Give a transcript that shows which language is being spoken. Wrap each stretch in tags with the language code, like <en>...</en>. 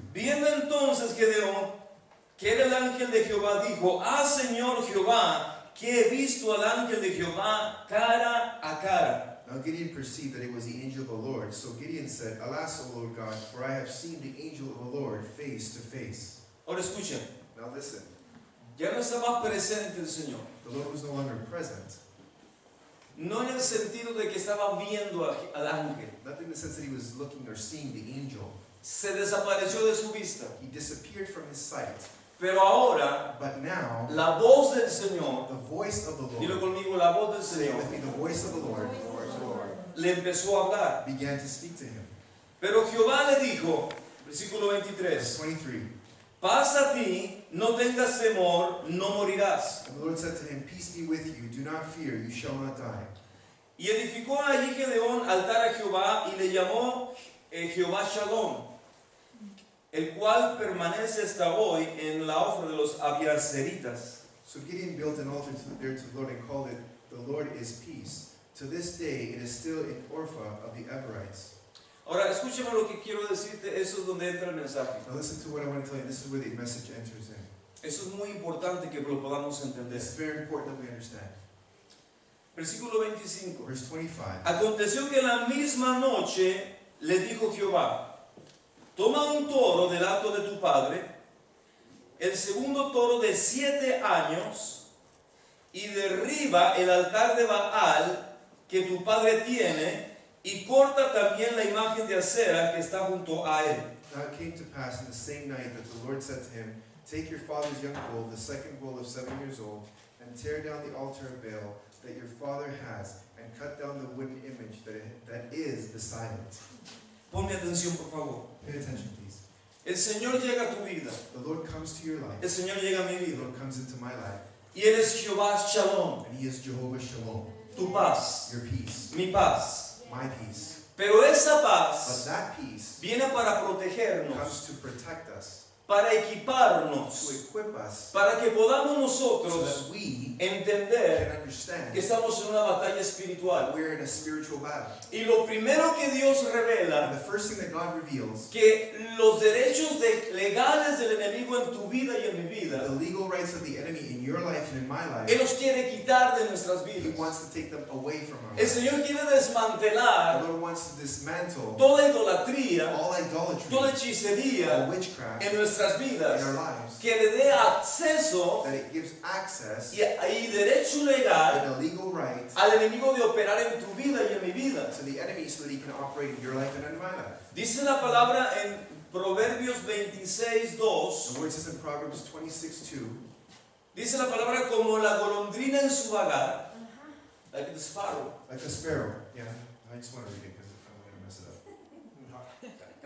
<es>Viendo entonces Gedeón que era el ángel de Jehová, dijo, ah, Señor Jehová, que he visto al ángel de Jehová cara a cara.</es> <en>Now Gideon perceived that it was the angel of the Lord. So Gideon said, alas, O Lord God, for I have seen the angel of the Lord face to face.</en> <es>Ahora escuchen,</es> <en>Now listen,</en> <es>ya no estaba presente el Señor.</es> <en>the Lord was no longer present.</en> <es>No en el sentido de que estaba viendo al ángel.</es> <en>Not in the sense that he was looking or seeing the angel.</en> <es>Se desapareció de su vista.</es> <en>He disappeared from his sight.</en> <es>Pero ahora,</es> <en>But now,</en> <es>la voz del Señor,</es> <en>the voice of the</en> <es>dilo conmigo, la voz del</es> <en>say it</en> <es>Señor,</es> <en>with me, the voice of the Lord,</en> <es>le empezó a hablar.</es> <en>began to speak to him.</en> <es>Pero Jehová le dijo, versículo</es> <en>Verse</en> <es>23,</es> <en>23.</en> <es>pasa a ti, no tengas temor, no morirás.</es> <en>And the Lord said to him, peace be with you, do not fear, you shall not die.</en> <es>Y edificó allí Gedeón altar a Jehová y le llamó Jehová Shalom. el cual permanece hasta hoy en la ofra de los abiaseritas.</es> <en>So Gideon built an altar there to the Lord and called it, "The Lord is Peace." To this day it is still in Orpha of the Abarites.</en> <es>Ahora, escúchame lo que quiero decirte, eso es donde entra el mensaje.</es> <en>Now listen to what I want to tell you. This is where the message enters in.</en> <es>Eso es muy importante que lo podamos entender.</es> <en>It's very important that we understand.</en> <es>Versículo 25.</es> <en>Verse 25.</en> <es>Aconteció que la misma noche le dijo Jehová: toma un toro del hato de tu padre, el segundo toro de 7 años, y derriba el altar de Baal que tu padre tiene, y corta también la imagen de acera que está junto a él.</es> <en>Now it came to pass in the same night that the Lord said to him, "Take your father's young bull, the second bull of 7 years old, and tear down the altar of Baal that your father has, and cut down the wooden image that is beside it."</en> <es>Ponme atención, por favor.</es> <en>Pay attention, please.</en> <es>El Señor llega a tu vida.</es> <en>The Lord comes to your life.</en> <es>El Señor llega a mi</es> <en>The</en> <es>vida.</es> <en>Lord comes into my life.</en> <es>Y Él es Jehová Shalom,</es> <en>And He is Jehovah Shalom,</en> <es>tu paz,</es> <en>your peace,</en> <es>mi paz.</es> <en>my peace.</en> <es>Pero esa</es> <en>But</en> <es>paz</es> <en>that peace</en> <es>viene para protegernos,</es> <en>comes to protect us,</en> <es>para</es> <en>to</en> <es>equiparnos,</es> <en>equip us,</en> <es>para que podamos</es> <en>so</en> <es>nosotros</es> <en>that we</en> <es>entender</es> <en>can understand</en> <es>que estamos en una batalla espiritual.</es> <en>we're in a spiritual battle.</en> <es>Y lo primero que Dios</es> <en>And</en> <es>revela,</es> <en>the first thing that God reveals,</en> <es>que los derechos legales del enemigo en tu vida y en mi</es> <en>the</en> <es>vida,</es> <en>legal rights of the enemy in your life and in my</en> <es>Él</es> <en>life,</en> <es>los quiere quitar de nuestras</es> <en>He</en> <es>vidas.</es> <en>wants to take them away from our</en> <es>El</es> <en>lives.</en> <es>Señor quiere</es> <en>The</en> <es>desmantelar</es> <en>Lord wants to dismantle</en> <es>toda idolatría,</es> <en>all idolatry,</en> <es>toda</es> <en>all</en> <es>hechicería</es> <en>witchcraft</en> <es>en nuestras</es> <en>in</en> <es>vidas,</es> <en>our lives,</en> <es>que le dé acceso</es> <en>that it gives access</en> <es>y derecho legal</es> <en>and a legal right</en> <es>al enemigo de operar en tu vida y en mi vida.</es> <en>to the enemy so that he can operate in your life and in my life.</en> <es>Dice la palabra en Proverbios 26:2,</es> <en>The word says in Proverbs 26:2,</en> <es>dice la palabra como la golondrina en su vagar,</es> <en>like the sparrow. like a sparrow. Yeah, I just want to read it because I'm going to mess it up.</en>